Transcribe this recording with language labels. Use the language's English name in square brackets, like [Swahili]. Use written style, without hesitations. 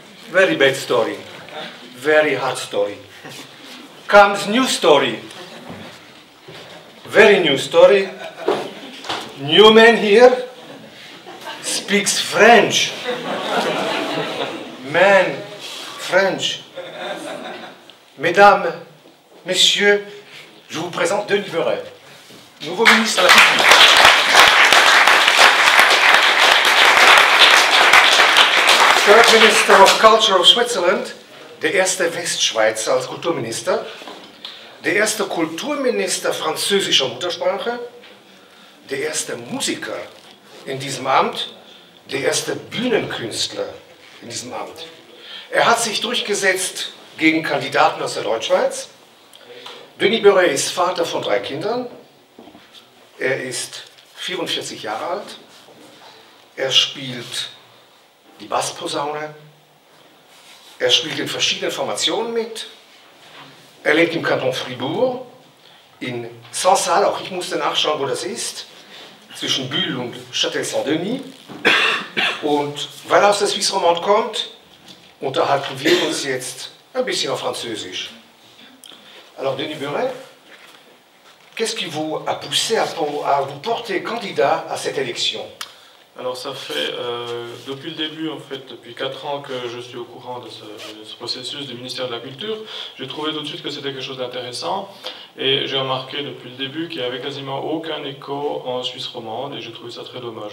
[English] Very bad story, very hard story. Comes new story, very new story. New man here speaks French. Man, French. [French] Mesdames, messieurs, je vous présente Denis Beuret, nouveau ministre de la Culture. [English] Third Minister of Culture of Switzerland, [German] der erste Westschweizer als Kulturminister, der erste Kulturminister französischer Muttersprache, der erste Musiker in diesem Amt, der erste Bühnenkünstler in diesem Amt. Er hat sich durchgesetzt gegen Kandidaten aus der Deutschschweiz. Denis Beuret ist Vater von 3 Kindern. Er ist 44 Jahre alt. Er spielt die Bassposaune. Er spielt in verschiedenen Formationen mit. Er lebt im Kanton Fribourg, in Saint-Salle, auch ich musste nachschauen, wo das ist, zwischen Bulle und Châtel-Saint-Denis. Und weil er aus der Suisse romande kommt, unterhalten wir uns jetzt un bisschen en Französisch. [French] Alors, Denis Beuret, qu'est-ce qui vous a poussé à vous porter candidat à cette élection? Alors ça fait depuis le début, en fait, depuis 4 ans que je suis au courant de ce processus du ministère de la Culture. J'ai trouvé tout de suite que c'était quelque chose d'intéressant et j'ai remarqué depuis le début qu'il n'y avait quasiment aucun écho en Suisse romande et j'ai trouvé ça très dommage.